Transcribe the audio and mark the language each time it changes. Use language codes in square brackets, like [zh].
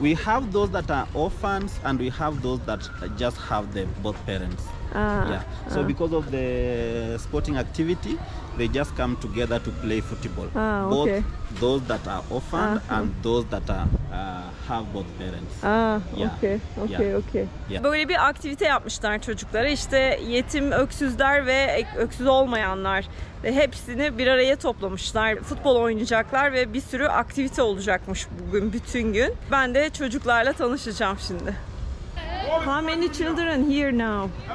[en] We have those that are orphans and we have those that just have both parents. Yeah. So because of the sporting activity, they just come together to play football. Okay. Both those that are orphaned and those that are have both parents. Yeah. Okay. Yeah. [tr] Böyle bir aktivite yapmışlar çocuklara. İşte yetim, öksüzler ve öksüz olmayanlar ve hepsini bir araya toplamışlar. Futbol oynayacaklar ve bir sürü aktivite olacakmış bugün bütün gün. Ben de çocuklarla tanışacağım şimdi. [en] How many children here now?